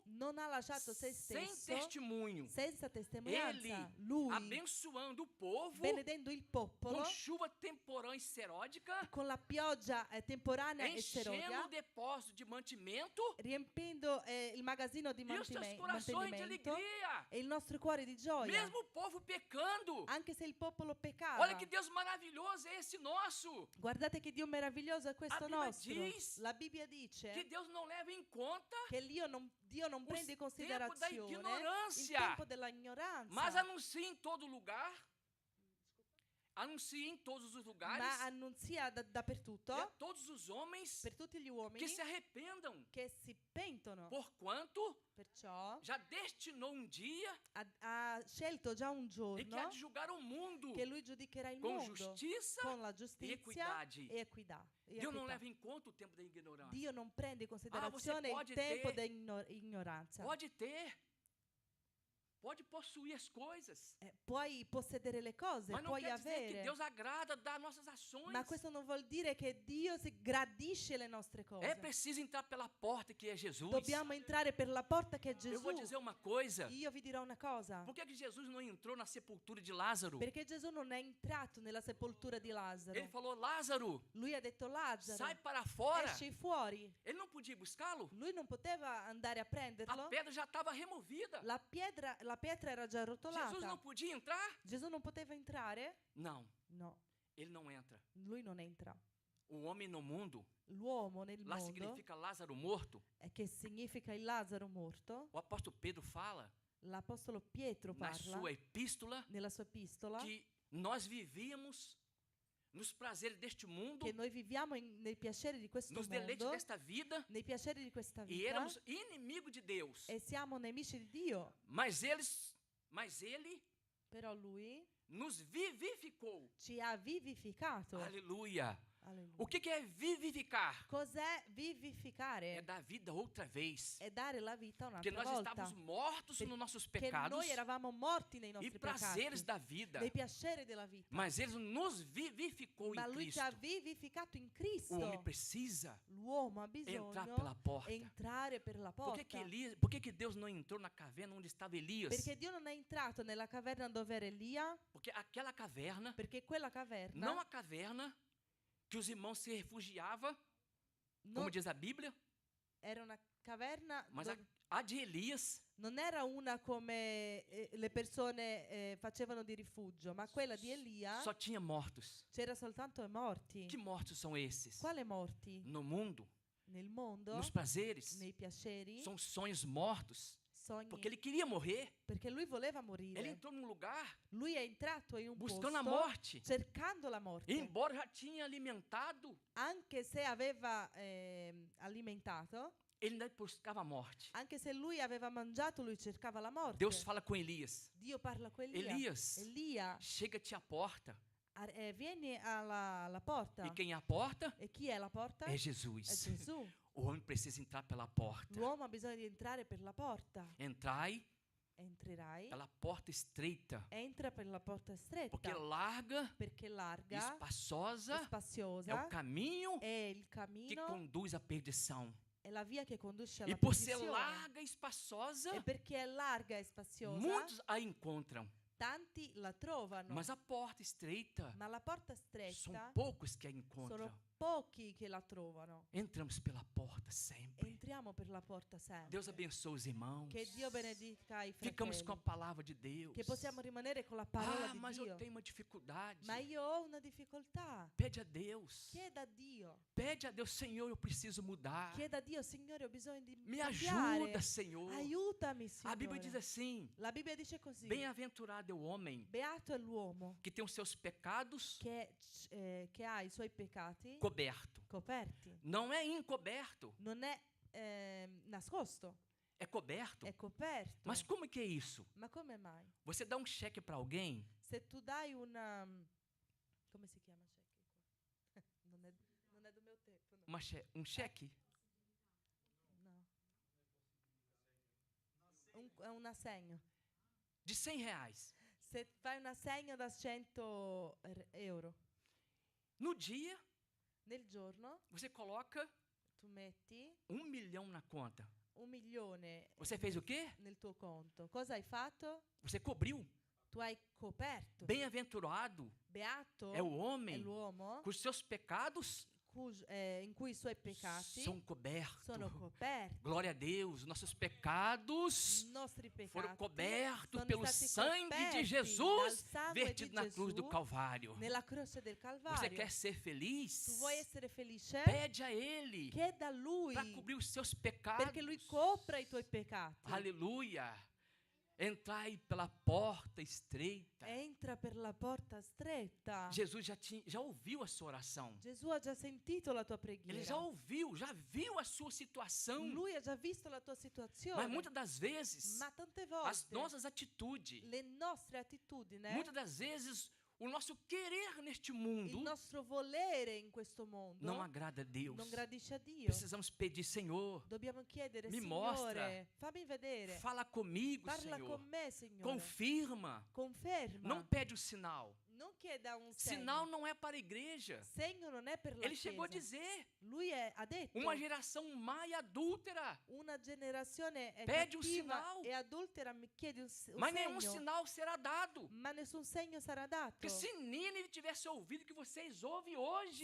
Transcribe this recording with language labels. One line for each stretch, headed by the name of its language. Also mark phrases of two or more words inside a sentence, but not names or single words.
Italian: non ha lasciato se
Portuguese: sem
Italian: stesso
Portuguese: testemunho.
Italian: senza testimonianza.
Portuguese: Ele
Italian: Lui,
Portuguese: abençoando o povo
Italian: benedendo il popolo
Portuguese: com chuva temporã e seródica,
Italian: con la pioggia temporanea e
Portuguese: enchendo o
Italian: serodia,
Portuguese: depósito de mantimento
Italian: riempiendo il magazzino di
Portuguese: e os seus corações de
Italian: mantenimento
Portuguese: alegria.
Italian: e il nostro cuore di gioia.
Portuguese: Mesmo o povo pecando.
Italian: Anche se il popolo peccava.
Portuguese: Olha que Deus maravilhoso é esse nosso.
Italian: Guardate che Dio meraviglioso è questo Bibbia nostro.
Portuguese: diz
Italian: La Bibbia dice
Portuguese: Que Deus não leva em conta,
Italian: che Dio non prende in
Portuguese: tempo da
Italian: considerazione il
Portuguese: ignorância,
Italian: tempo della ignoranza,
Portuguese: mas anuncia em todo lugar anuncie em todos os lugares
Italian: ma annunzia dappertutto
Portuguese: e a todos os homens
Italian: per tutti gli
Portuguese: que
Italian: uomini
Portuguese: se arrependam,
Italian: che si pentono.
Portuguese: porquanto
Italian: Perciò
Portuguese: já destinou um dia
Italian: ha scelto già un
Portuguese: em que há
Italian: giorno
Portuguese: de julgar o mundo
Italian: che lui giudicherà il
Portuguese: com
Italian: mondo
Portuguese: justiça
Italian: con la
Portuguese: e
Italian: giustizia
Portuguese: equidade.
Italian: e equità.
Portuguese: Deus não leva em conta o tempo da ignorância.
Italian: Dio non prende in considerazione
Portuguese: pode
Italian: il tempo
Portuguese: ter-
Italian: dell'ignoranza.
Portuguese: Pode ter, pode possuir as coisas,
Italian: Puoi possedere le cose,
Portuguese: mas não
Italian: puoi
Portuguese: quer dizer que
Italian: avere,
Portuguese: Deus agrada das nossas ações.
Italian: ma questo non vuol dire che Dio si gradisce le nostre
Portuguese: É
Italian: cose.
Portuguese: preciso entrar pela porta que é Jesus.
Italian: Dobbiamo entrare per la porta che è
Portuguese: Eu vou
Italian: Gesù.
Portuguese: dizer uma coisa.
Italian: Io vi dirò una cosa.
Portuguese: Por que que Jesus não entrou na sepultura de Lázaro?
Italian: Perché Gesù non è entrato nella sepoltura di Lazzaro.
Portuguese: Ele falou, Lázaro,
Italian: Lui ha detto Lazzaro,
Portuguese: sai para fora.
Italian: esci fuori.
Portuguese: Ele não podia ir buscá-lo?
Italian: Lui non poteva andare a
Portuguese: A
Italian: prenderlo.
Portuguese: pedra já estava removida.
Italian: La pietra era già
Portuguese: Jesus não
Italian: rotolata.
Portuguese: podia entrar?
Italian: Gesù non poteva entrare?
Portuguese: Não,
Italian: No,
Portuguese: ele não entra.
Italian: lui non entra.
Portuguese: O homem no mundo,
Italian: L'uomo nel
Portuguese: lá
Italian: mondo,
Portuguese: significa Lázaro morto.
Italian: che significa il Lazzaro morto,
Portuguese: O apóstolo Pedro fala
Italian: l'apostolo Pietro
Portuguese: na
Italian: parla
Portuguese: sua epístola
Italian: nella sua epistola
Portuguese: que nós vivíamos nos prazeres deste mundo,
Italian: che noi viviamo nei piaceri di questo
Portuguese: nos deleites
Italian: mondo,
Portuguese: desta vida,
Italian: nei piaceri di questa
Portuguese: e
Italian: vita,
Portuguese: éramos inimigos de Deus.
Italian: e siamo nemici di Dio.
Portuguese: Mas ele
Italian: Però lui
Portuguese: nos vivificou.
Italian: ci ha vivificato.
Portuguese: Aleluia.
Italian: Alleluia.
Portuguese: O que é vivificar?
Italian: Cos'è
Portuguese: É
Italian: vivificare?
Portuguese: dar vida outra vez.
Italian: È dare la vita
Portuguese: Porque
Italian: un'altra
Portuguese: nós
Italian: volta.
Portuguese: estávamos mortos nos nossos
Italian: Che
Portuguese: pecados
Italian: noi eravamo morti nei
Portuguese: e
Italian: nostri
Portuguese: prazeres
Italian: peccati,
Portuguese: da vida.
Italian: nei piaceri della vita.
Portuguese: Mas ele nos vivificou
Italian: Ma
Portuguese: em
Italian: lui ci
Portuguese: Cristo.
Italian: ha vivificato in
Portuguese: O homem
Italian: Cristo.
Portuguese: precisa
Italian: L'uomo ha
Portuguese: entrar
Italian: bisogno
Portuguese: pela porta.
Italian: entrare per la
Portuguese: Por que,
Italian: porta.
Portuguese: por que Deus não entrou na caverna onde estava Elias?
Italian: Perché Dio non è entrato nella caverna dove era Elia?
Portuguese: Porque aquela caverna,
Italian: Perché quella caverna
Portuguese: não a caverna que os irmãos se refugiavam, como
Italian: non
Portuguese: diz a Bíblia,
Italian: era una caverna
Portuguese: mas
Italian: dove
Portuguese: a de Elias
Italian: non era una come le persone facevano di rifugio, ma quella di Elia
Portuguese: só tinha mortos.
Italian: c'era soltanto morti.
Portuguese: Que mortos são esses?
Italian: Quale morti?
Portuguese: No mundo,
Italian: Nel mondo,
Portuguese: nos prazeres,
Italian: nei piaceri,
Portuguese: são sonhos mortos.
Italian: sogni,
Portuguese: Porque ele queria morrer.
Italian: perché lui voleva
Portuguese: Ele
Italian: morire.
Portuguese: entrou num lugar
Italian: Lui è entrato in un
Portuguese: buscando a
Italian: posto
Portuguese: morte.
Italian: cercando la morte.
Portuguese: Embora já tinha alimentado,
Italian: Anche se aveva alimentato,
Portuguese: ele ainda buscava a morte.
Italian: anche se lui aveva mangiato, lui cercava la morte.
Portuguese: Deus fala com Elias:
Italian: Dio parla con Elia.
Portuguese: Elias,
Italian: Elia,
Portuguese: chega-te à porta.
Italian: vieni alla porta.
Portuguese: E quem é a porta?
Italian: E chi è la porta?
Portuguese: É
Italian: È
Portuguese: Jesus.
Italian: Gesù.
Portuguese: O homem precisa entrar pela porta.
Italian: L'uomo ha bisogno di entrare per la porta.
Portuguese: Entrai
Italian: Entrerai.
Portuguese: pela porta estreita.
Italian: Entra per la porta stretta.
Portuguese: Porque larga
Italian: Perché
Portuguese: e
Italian: larga,
Portuguese: espaçosa é
Italian: spaziosa,
Portuguese: o caminho
Italian: è il
Portuguese: que
Italian: cammino,
Portuguese: conduz à perdição.
Italian: è la via che conduce
Portuguese: E
Italian: alla
Portuguese: por ser
Italian: perdizione.
Portuguese: larga e espaçosa,
Italian: E perché è larga e spaziosa,
Portuguese: muitos a encontram.
Italian: tanti la trovano.
Portuguese: Mas a porta estreita,
Italian: Ma la porta
Portuguese: são
Italian: stretta
Portuguese: poucos que a encontram.
Italian: sono pochi che la trovano.
Portuguese: Entramos pela porta sempre.
Italian: Entriamo per la porta sempre.
Portuguese: Deus abençoe os irmãos.
Italian: Che Dio benedica i
Portuguese: Ficamos com a
Italian: fratelli.
Portuguese: palavra de Deus.
Italian: Che possiamo rimanere con la parola di
Portuguese: mas eu
Italian: Dio.
Portuguese: tenho uma dificuldade.
Italian: Ma io ho una difficoltà.
Portuguese: Pede a Deus.
Italian: Chieda a Dio.
Portuguese: Pede a Deus, Senhor, eu preciso mudar.
Italian: Chieda a Dio, Signore, ho bisogno di
Portuguese: Me
Italian: cambiare.
Portuguese: ajuda, Senhor.
Italian: Aiutami,
Portuguese: A
Italian: Signore.
Portuguese: Bíblia diz assim:
Italian: La Bibbia dice così.
Portuguese: bem-aventurado é o homem
Italian: Beato è l'uomo
Portuguese: que tem os seus pecados
Italian: che ha i suoi peccati
Portuguese: coberto.
Italian: coperti.
Portuguese: Não é encoberto,
Italian: Non è nascosto,
Portuguese: é coberto.
Italian: è coperto.
Portuguese: Mas como que é isso?
Italian: Ma come mai?
Portuguese: Você dá um cheque para alguém,
Italian: Se tu dai una... Come si chiama cheque? Non è
Portuguese: do meu tempo, no. um cheque,
Italian: No. È un assegno.
Portuguese: de R$100.
Italian: Se fai un assegno da 100 euro,
Portuguese: No dia,
Italian: nel giorno
Portuguese: você coloca
Italian: tu metti
Portuguese: 1 milhão na conta.
Italian: 1 milione
Portuguese: Você fez o quê?
Italian: nel tuo conto. Cosa hai fatto?
Portuguese: Você cobriu.
Italian: Tu hai coperto.
Portuguese: Bem-aventurado
Italian: Beato
Portuguese: é o
Italian: è
Portuguese: homem
Italian: l'uomo
Portuguese: cujos seus pecados
Italian: in cui i suoi peccati
Portuguese: são cobertos.
Italian: sono coperti.
Portuguese: Glória a Deus, nossos pecados
Italian: I nostri peccati
Portuguese: foram cobertos
Italian: sono
Portuguese: pelo
Italian: stati
Portuguese: sangue de
Italian: coperti
Portuguese: Jesus
Italian: dal sangue
Portuguese: vertido
Italian: di
Portuguese: na cruz do
Italian: Gesù
Portuguese: Calvário.
Italian: nella croce del
Portuguese: Você
Italian: Calvario.
Portuguese: quer ser feliz?
Italian: Tu vuoi essere felice?
Portuguese: Pede a Ele
Italian: Chieda a Lui,
Portuguese: para cobrir os seus pecados.
Italian: perché Lui copra i tuoi peccati.
Portuguese: Aleluia. Entrai pela porta estreita.
Italian: Entra per la porta stretta.
Portuguese: Jesus já ouviu a sua oração.
Italian: Gesù ha già sentito la tua preghiera.
Portuguese: Ele já ouviu, já viu a sua situação.
Italian: Lui ha già visto la tua situazione.
Portuguese: Mas muitas das vezes,
Italian: Ma tante
Portuguese: as
Italian: volte
Portuguese: nossas atitudes,
Italian: le nostre attitudini,
Portuguese: muitas das vezes, o nosso querer neste mundo
Italian: il nostro volere in questo mondo
Portuguese: não agrada a Deus.
Italian: non gradisce a Dio.
Portuguese: Precisamos pedir, Senhor,
Italian: Dobbiamo chiedere, mi Signore,
Portuguese: mostra,
Italian: fammi vedere.
Portuguese: fala comigo,
Italian: Parla
Portuguese: Senhor.
Italian: con me, Signore.
Portuguese: Confirma.
Italian: Conferma.
Portuguese: Não pede o sinal.
Italian: Non chieda un segno.
Portuguese: Sinal não é para a igreja.
Italian: Segno non è per la
Portuguese: Ele chegou a
Italian: Chiesa.
Portuguese: dizer,
Italian: Lui ha detto,
Portuguese: uma geração má e adúltera.
Italian: una generazione è
Portuguese: Pede un
Italian: cattiva
Portuguese: sinal.
Italian: e adultera, mi chiedi un
Portuguese: Mas nenhum
Italian: segno.
Portuguese: sinal será dado.
Italian: Ma nessun segno sarà dato.
Portuguese: Porque se Nínive tivesse ouvido o que vocês ouvem hoje,